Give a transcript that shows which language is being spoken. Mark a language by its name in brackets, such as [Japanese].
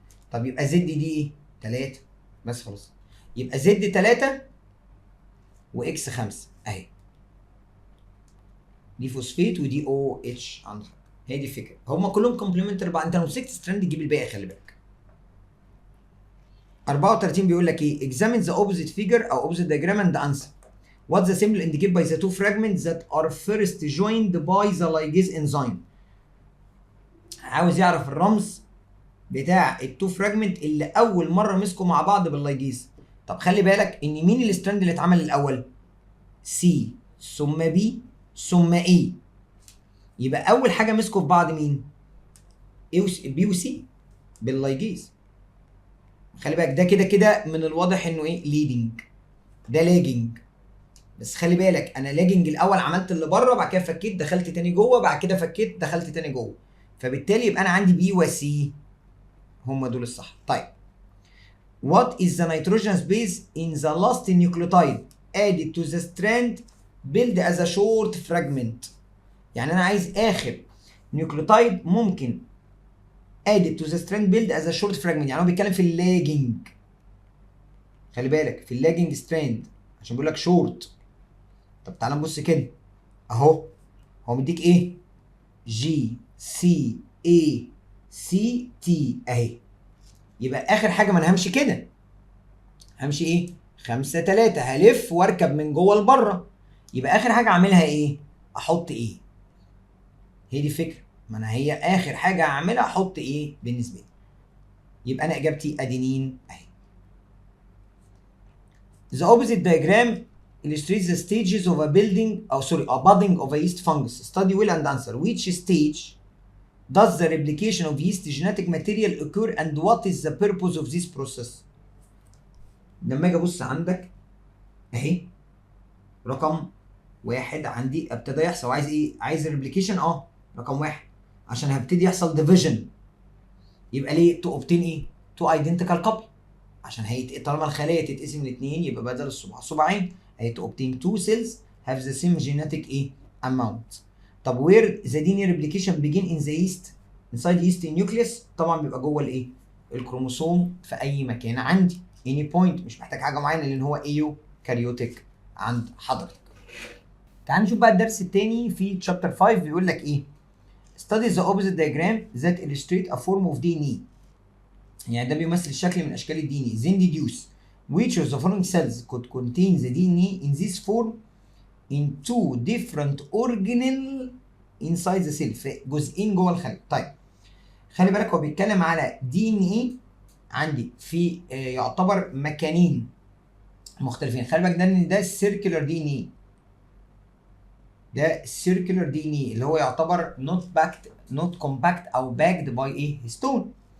[Arabic] طب يبقى زد دي ايه؟ 3 بس خلاص. يبقى زد 3 واكس 5 اهي. دي فوسفيت ودي او اتش عندك. هي دي الفكره، هم كلهم كومبلمنتري بعض. انت لو مسكت ستراند تجيب الباقي، خلي بالك. 34 بيقول لك ايه؟ [English] examine the opposite figure او opposite diagram and answer. What's the symbol indicated by the two fragments that are first joined by the ligase enzyme. [Arabic] عاوز يعرف الرمز بتاع التو فراجمنت اللي اول مره مسكوا مع بعض باللايجيز. طب خلي بالك ان مين الستراند اللي اتعمل الاول؟ سي ثم بي ثم اي. يبقى اول حاجه مسكوا في بعض مين؟ بي وسي باللايجيز. خلي بالك ده كده كده من الواضح انه ايه؟ ليدنج. ده لاجنج. بس خلي بالك انا لاجنج الاول عملت اللي بره، بعد كده فكيت دخلت تاني جوه، بعد كده فكيت دخلت تاني جوه. فبالتالي يبقى انا عندي بي وسي هم دول الصح. [English] طيب what is the nitrogen base in the last nucleotide added to the strand build as a short fragment. [Arabic] يعني انا عايز اخر نيوكليوتايد ممكن [English] added to the strand build as a short fragment. [Arabic] يعني هو بيتكلم في اللاجنج. خلي بالك في اللاجنج ستراند عشان بيقول لك شورت. طب تعالى نبص كده اهو. هو مديك ايه؟ جي سي اي سي تي اهي. يبقى اخر حاجه ما انا همشي كده. همشي ايه؟ 5 3 هلف واركب من جوه لبره. يبقى اخر حاجه اعملها ايه؟ احط ايه؟ هي دي الفكره. ما انا هي اخر حاجه هعملها احط ايه بالنسبه لي. يبقى انا اجابتي ادينين اهي. [English] The opposite diagram illustrates the stages of a budding of a yeast fungus. Study well and answer. Which stage does the replication of yeast genetic material occur and what is the purpose of this process? [Arabic] لما اجي ابص عندك اهي رقم واحد عندي ابتدى يحصل. عايز ايه؟ عايز الريبليكيشن رقم واحد عشان هبتدي يحصل ديفيجن. يبقى ليه؟ تو اوبتين ايه؟ تو ايدنتيكال كابل. عشان طالما الخلايا تتقسم لاثنين يبقى بدل الصباع صباعين. [English] اهي to obtain two cells have the same genetic ايه؟ Amount. طب where the D replication begin in the yeast inside yeast nucleus? [Arabic] طبعا بيبقى جوه الايه؟ الكروموسوم في اي مكان عندي. اني بوينت، مش محتاج حاجه معينه لان هو ايو كاريوتيك عند حضرتك. تعال نشوف بقى الدرس الثاني في تشابتر 5 بيقول لك ايه؟ [English] Study the opposite diagram that illustrate a form of DNA. [Arabic] يعني ده بيمثل الشكل من اشكال الدي ان اي. [English] Then deduce which of the following cells could contain the DNA in this form in two different organelle inside the cell. [Arabic] في جزئين جوه الخلية. طيب خلي بالك هو بيتكلم على دي ان اي عندي في يعتبر مكانين مختلفين. خلي بالك ده السيركلر دي ان اي. ده السيركلر دي ان اي اللي هو يعتبر نوت كومباكت او باكد باي ايه؟ هيستون.